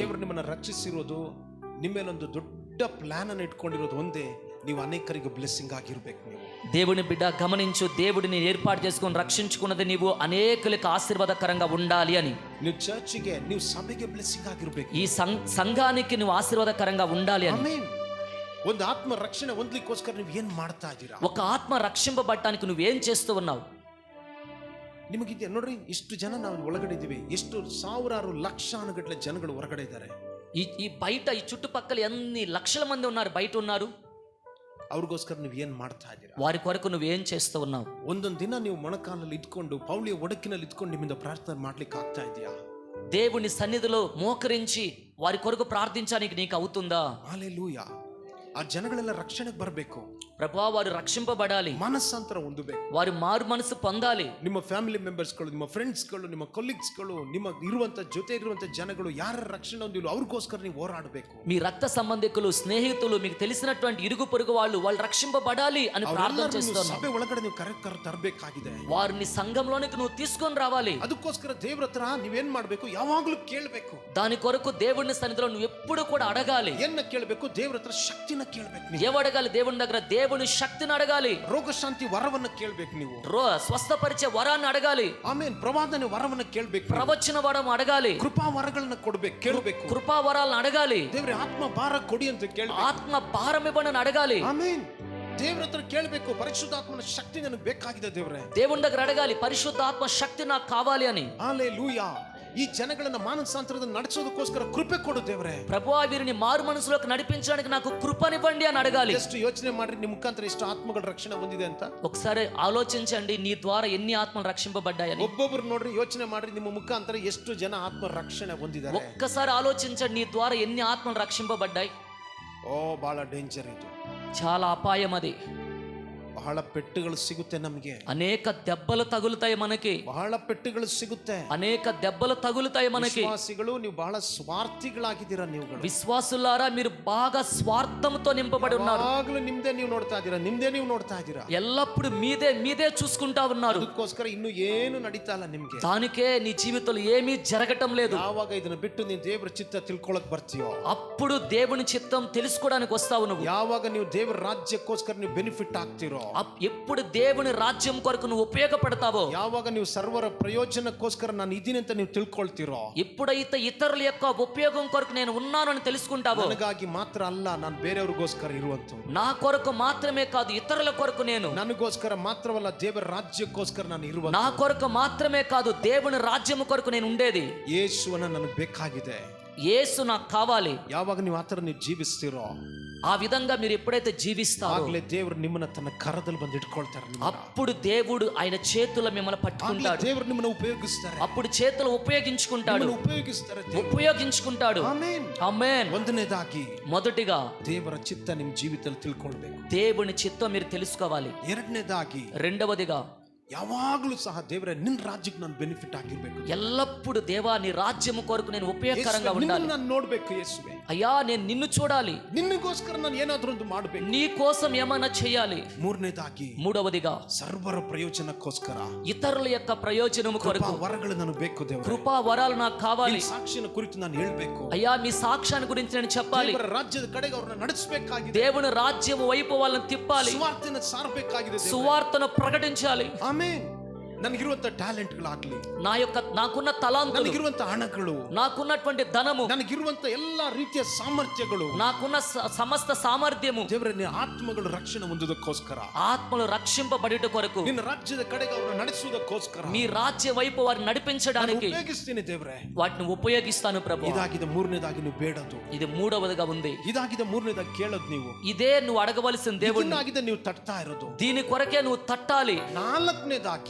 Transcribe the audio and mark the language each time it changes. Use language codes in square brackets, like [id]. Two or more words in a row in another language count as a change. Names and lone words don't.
[kn] ದೇವರು ನಿಮ್ಮನ್ನ ರಕ್ಷಿಸಿರೋದು, ನಿಮ್ಮ ಮೇಲೊಂದು ದೊಡ್ಡ ಪ್ಲಾನ್ ಅನ್ನು ಇಟ್ಕೊಂಡಿರೋದು ಒಂದೇ, ನೀವು ಅನೇಕರಿಗೆ ಬ್ಲೆಸ್ಸಿಂಗ್ ಆಗಿರ್ಬೇಕು. ನೀವು [te] దేవుని బిడ్డ గమనించు, దేవుడిని ఏర్పాటు చేసుకొని రక్షించుకున్నది నీవు అనేకులకు ఆశీర్వాదకరంగా ఉండాలి అని. [kn] ನೀವು ಚರ್ಚಿಗೆ, ನೀವು ಸಭೆಗೆ ಬ್ಲೆಸ್ಸಿಂಗ್ ಆಗಿರ್ಬೇಕು. [te] ఈ సంఘానికి నువ్వు ఆశీర్వాదకరంగా ఉండాలి అని. [kn] ಆಮೆನ್. ಒಂದು ಆತ್ಮ ರಕ್ಷಣೆ ಹೊಂದಲಿಕ್ಕೋಸ್ಕರ ನೀವು ಏನ್ ಮಾಡ್ತಾ ಇದ್ದೀರಾ? [te] ఒక ఆత్మ రక్షింపబడటానికి నువ్వేం చేస్తూ ఉన్నావు? [kn] ನಿಮಗಿದೆ ನೋಡ್ರಿ, ಇಷ್ಟು ಜನ ನಾವು ಒಳಗಡೆ ಇದ್ದೀವಿ, ಎಷ್ಟು ಸಾವಿರಾರು ಲಕ್ಷಾನುಗಟ್ಟಲೆ ಜನಗಳು ಹೊರಗಡೆ ಇದ್ದಾರೆ. [te] ఈ బయట ఈ చుట్టుపక్కల ఎన్ని లక్షల మంది ఉన్నారు, బయట ఉన్నారు. [kn] ಅವ್ರಿಗೋಸ್ಕರ ನೀವು ಏನ್ ಮಾಡ್ತಾ ಇದ್ದೀರಾ? [te] వారి కొరకు నువ్వేం చేస్తూ ఉన్నావు? [kn] ಒಂದೊಂದು ದಿನ ನೀವು ಮೊಣಕಾಲಲ್ಲಿ ಇದ್ಕೊಂಡು, ಪೌಳಿಯ ಒಡಕಿನಲ್ಲಿ ಇದ್ಕೊಂಡು ನಿಮ್ಮಿಂದ ಪ್ರಾರ್ಥನೆ ಮಾಡ್ಲಿಕ್ಕೆ ಆಗ್ತಾ ಇದೆಯಾ? [te] దేవుని సన్నిధిలో మోకరించి వారి కొరకు ప్రార్థించడానికి నీకు అవుతుందా? హల్లెలూయా. [kn] ಆ ಜನಗಳೆಲ್ಲ ರಕ್ಷಣೆಗೆ ಬರಬೇಕು. [te] ప్రభువా, వారు రక్షింపబడాలి, [kn] ಮನಸ್ಸಾಂತರ ಹೊಂದಬೇಕು, [te] వారు మారు మనసు పొందాలి. [kn] ನಿಮ್ಮ [en] family members, [kn] ನಿಮ್ಮ ಫ್ರೆಂಡ್ಸ್ಗಳು, ನಿಮ್ಮ ಕೊಲೀಗ್ಸ್ಗಳು, ನಿಮ್ಮ ಇರುವಂತ ಜೊತೆ ಇರುವಂತ ಜನಗಳು ಯಾರ ರಕ್ಷಣೆ ಹೊಂದಿಲ್ಲ ಅವ್ರಿಗೋಸ್ಕರ ನೀವು ಹೋರಾಡಬೇಕು. [te] మీ రక్త సంబంధికులు, స్నేహితులు, మీకు తెలిసినటువంటి ఇరుగు పొరుగు వాళ్ళు రక్షింపబడాలి అని ప్రార్థన చేస్తున్నారు. [kn] ಸಭೆ ಒಳಗಡೆ ನೀವು ತರಬೇಕಾಗಿದೆ. [te] వారిని సంఘంలోనికి నువ్వు తీసుకొని రావాలి. [kn] ಅದಕ್ಕೋಸ್ಕರ ದೇವರ ಹತ್ರ ನೀವೇನ್ ಮಾಡ್ಬೇಕು? ಯಾವಾಗ್ಲೂ ಕೇಳಬೇಕು. [te] దాని కొరకు దేవుని సన్నిధిలో నువ్వు ఎప్పుడు కూడా అడగాలి. [kn] ಏನ್ನ ಕೇಳಬೇಕು? ದೇವರ ಹತ್ರ ಶಕ್ತಿನ ಕೇಳಬೇಕು. [te] ఏం అడగాలి? దేవుని దగ్గర దేవుని శక్తిని అడగాలి. [kn] ರೋಗ ಶಾಂತಿ ವರವನ್ನ ಕೇಳಬೇಕು. ನೀವು [te] స్వస్థపరిచే వరాన్ని అడగాలి. [kn] ಆಮೇನ್. ಪ್ರವಾದನೆ ವರವನ್ನ ಕೇಳಬೇಕು. [te] ప్రవచన వరం అడగాలి. [kn] ಕೃಪಾ ವರಗಳನ್ನ ಕೇಳಬೇಕು. [te] కృపా వరాలను అడగాలి. [kn] ದೇವರೇ ಆತ್ಮ ಭಾರ ಕೊಡಿ ಅಂತ ಕೇಳಬೇಕು. [te] ఆత్మ భారం ఇవ్వని అడగాలి. [kn] ಆಮೇನ್. ದೇವರ ಹತ್ರ ಕೇಳಬೇಕು, ಪರಿಶುದ್ಧಾತ್ಮನ ಶಕ್ತಿ ನನಗೆ ಬೇಕಾಗಿದೆ ದೇವರೇ. [te] దేవుని దగ్గర అడగాలి, పరిశుద్ధాత్మ శక్తి నాకు కావాలి అని. హల్లెలూయా. [kn] ಈ ಜನಗಳನ್ನ ಮಾನಸಾಂತರದಲ್ಲಿ ನಡೆಸೋದಕ್ಕೋಸ್ಕರ ಕೃಪೆ ಕೊಡು ದೇವರೇ. [te] ప్రభువా, వీరిని మారు మనసులోకి నడిపించడానికి నాకు కృపనివ్వండి అని అడగాలి. [kn] ಎಷ್ಟು ಯೋಚನೆ ಮಾಡ್ರಿ, ನಿಮ್ಮ ಮುಖಾಂತರ ಎಷ್ಟು ಆತ್ಮಗಳ ರಕ್ಷಣೆ ಹೊಂದಿದೆ ಅಂತ. [te] ఒకసారి ఆలోచించండి, నీ ద్వారా ఎన్ని ఆత్మలు రక్షింపబడ్డాయని. [kn] ಒಬ್ಬೊಬ್ರು ನೋಡ್ರಿ, ಯೋಚನೆ ಮಾಡ್ರಿ, ನಿಮ್ಮ ಮುಖಾಂತರ ಎಷ್ಟು ಜನ ಆತ್ಮ ರಕ್ಷಣೆ ಹೊಂದಿದ್ದಾರೆ. [te] ఒక్కసారి ఆలోచించండి, నీ ద్వారా ఎన్ని ఆత్మలు రక్షింపబడ్డాయి. [kn] ಓ, ಬಹಳ ಡೇಂಜರ್ ಇದು, [te] చాలా అపాయం అది. [kn] ಬಹಳ ಪೆಟ್ಟುಗಳು ಸಿಗುತ್ತೆ ನಮಗೆ, [te] అనేక దెబ్బలు తగులుతాయి మనకి, [kn] ಬಹಳ ಪೆಟ್ಟುಗಳು ಸಿಗುತ್ತೆ, [te] అనేక దెబ్బలు తగులుతాయి మనకి. [kn] ವಿಶ್ವಾಸಿಗಳು, ನೀವು ಬಹಳ ಸ್ವಾರ್ಥಿಗಳಾಗಿದ್ದೀರಾ. ನೀವುಗಳು [te] విశ్వాసులారా, మీరు బాగా స్వార్థంతో నింపబడి ఉన్నారు. [kn] ಯಾವಾಗಲೂ ನಿಮ್ದೇ ನೀವು ನೋಡ್ತಾ ಇದ್ದೀರಾ, ನಿಮ್ದೇ ನೀವು ನೋಡ್ತಾ ಇದ್ದೀರಾ. [te] ఎల్లప్పుడు మీదే చూసుకుంటా ఉన్నారు. [kn] ಅದಕ್ಕೋಸ್ಕರ ಇನ್ನು ಏನು ನಡೀತಾ ಇಲ್ಲ ನಿಮ್ಗೆ. [te] దానికే నీ జీవితంలో ఏమీ జరగటం లేదు. [kn] ಯಾವಾಗ ಇದನ್ನ ಬಿಟ್ಟು ನೀವು ದೇವರ ಚಿತ್ತ ತಿಳ್ಕೊಳಕ್ ಬರ್ತೀಯೋ, [te] అప్పుడు దేవుని చిత్తం తెలుసుకోవడానికి వస్తావు నువ్వు. [kn] ಯಾವಾಗ ನೀವು ದೇವರ ರಾಜ್ಯಕ್ಕೋಸ್ಕರ ನೀವು ಬೆನಿಫಿಟ್ ಆಗ್ತಿರೋ, [te] ఎప్పుడు దేవుని రాజ్యం కొరకు నువ్వు ఉపయోగపడతావో, [kn] ಯಾವಾಗ ನೀವು ಸರ್ವರ ಪ್ರಯೋಜನಕ್ಕೋಸ್ಕರ ನಾನು ಇದೀನಿ ಅಂತ ನೀವು ತಿಳ್ಕೊಳ್ತಿರೋ, [te] ఎప్పుడైతే ఇతరుల యొక్క ఉపయోగం కొరకు నేను ఉన్నాను అని తెలుసుకుంటావో, [kn] ನನಗಾಗಿ ಮಾತ್ರ ಅಲ್ಲ, ನಾನು ಬೇರೆಯವ್ರಿಗೋಸ್ಕರ ಇರುವಂತ, [te] నా కొరకు మాత్రమే కాదు ఇతరుల కొరకు నేను, [kn] ನನಗೋಸ್ಕರ ಮಾತ್ರವಲ್ಲ ದೇವರ ರಾಜ್ಯಕ್ಕೋಸ್ಕರ ನಾನು ಇರುವಂತ, [te] నా కొరకు మాత్రమే కాదు దేవుని రాజ్యం కొరకు నేను ఉండేది. [kn] ಯೇಸುವನ್ನ ನನಗೆ ಬೇಕಾಗಿದೆ. [te] యేసు నాకు కావాలి. [kn] ಯಾವಾಗ ನೀವು ಆತರ ನೀವು ಜೀವಿಸ್ತಿರೋ, [te] ఆ విధంగా మీరు ఎప్పుడైతే జీవిస్తారో, [kn] ಆಗ್ಲೇ ದೇವರು ನಿಮ್ಮನ್ನ ತನ್ನ ಕರದಲ್ಲಿ ಬಂದು ಇಟ್ಕೊಳ್ತಾರೆ. [te] అప్పుడు దేవుడు ఆయన చేతుల మిమ్మల్ని పట్టుకుంటాడు. [kn] ದೇವರು ನಿಮ್ಮನ್ನ ಉಪಯೋಗಿಸ್ತಾರೆ. [te] అప్పుడు చేతులు ఉపయోగించుకుంటాడు. [kn] ಆಮೆನ್. [te] ఆమేన్. [kn] ಒಂದನೇದಾಗಿ, [te] మొదటిగా [kn] ದೇವರ ಚಿತ್ತ ನಿಮ್ಮ ಜೀವಿತದಲ್ಲಿ ತಿಳ್ಕೊಳ್ಬೇಕು. [te] దేవుని చిత్తం మీరు తెలుసుకోవాలి. [kn] ಎರಡನೇದಾಗಿ, [te] రెండవదిగా, [kn] ಯಾವಾಗಲೂ ಸಹ ದೇವರೇ ನಿನ್ನ ರಾಜ್ಯಕ್ಕೆ ನಾನು ಬೆನಿಫಿಟ್ ಆಗಿರ್ಬೇಕು. [te] ఎల్లప్పుడు దేవా నీ రాజ్యము కొరకు నేను ఉపయోగకరంగా ఉండాలి. [kn] ನಾನು ನೋಡ್ಬೇಕು ಯೇಸುವೆ. [te] అయ్యా, నేను నిన్ను చూడాలి. [kn] ನಿನ್ನಗೋಸ್ಕರ ನಾನು ಏನಾದ್ರೂ ಒಂದು ಮಾಡಬೇಕು. [te] నీ కోసం ఏమైనా చేయాలి. [kn] ಮೂರನೇದಾಗಿ, [te] మూడవదిగా, [kn] ಸರ್ವರ ಪ್ರಯೋಜನಕ್ಕೋಸ್ಕರ, [te] ఇతరుల యొక్క ప్రయోజనము కొరకు [kn] ವರಗಳು ನನಗೆ ಬೇಕು ದೇವರೇ. [te] కృపా వరాలు నాకు కావాలి. [kn] ಸಾಕ್ಷಿನ ಕುರಿತು ನಾನು ಹೇಳಬೇಕು. [te] అయ్యా, మీ సాక్ష్యాన్ని గురించి నేను చెప్పాలి. [kn] ದೇವರ ರಾಜ್ಯದ ಕಡೆಗೆ ಅವರನ್ನ ನಡೆಸಬೇಕಾಗಿದೆ. [te] దేవుని రాజ్యము వైపు వాళ్ళని తిప్పాలి. [kn] ಸುವಾರ್ತೆಯನ್ನು ಸಾರಬೇಕಾಗಿದೆ. [te] సువార్తను ప్రకటించాలి. [kn] ಆಮೆನ್. ನನಗಿರುವಂತ ಟ್ಯಾಲೆಂಟ್ಗಳಾಗ್ಲಿ, [te] నాకున్న తలాంతులు, [kn] ನನಗಿರುವಂತ ಹಣಗಳು, [te] నాకున్నటువంటి ధనము, [kn] ನನಗಿರುವಂತ ಎಲ್ಲಾ ರೀತಿಯ ಸಾಮರ್ಥ್ಯಗಳು, [te] నాకున్న సమస్త సామర్థ్యము, [kn] ದೇವರೇ ನಿನ್ನ ಆತ್ಮಗಳು ರಕ್ಷಣೆ ಹೊಂದುವುದಕ್ಕೋಸ್ಕರ, [te] ఆత్మలు రక్షింపబడుట కొరకు, [kn] ನಿನ್ನ ರಾಜ್ಯದ ಕಡೆಗೆ ಅವರನ್ನು ನಡೆಸುವುದಕ್ಕೋಸ್ಕರ [te] మీ రాజ్య వైపు వారిని నడిపించడానికి [kn] ಉಪಯೋಗಿಸ್ತೀನಿ ದೇವರೇ. [te] వాటిని ఉపయోగిస్తాను ప్రభు. [kn] ಇದಾಗಿದೆ ಮೂರನೇದಾಗಿ ನೀವು ಬೇಡದು, [te] ఇది మూడవదిగా ఉంది. [kn] ಇದಾಗಿದೆ ಮೂರನೇದಾಗಿ ಕೇಳೋದು ನೀವು, [te] ఇదే నువ్వు అడగవలసిన దేవుడు, [kn] ಇದನ್ನಾಗಿದೆ ನೀವು ತಟ್ತಾ ಇರೋದು. [te] దీని కొరకే నువ్వు తట్టాలి. [kn] ನಾಲ್ಕನೇದಾಗಿ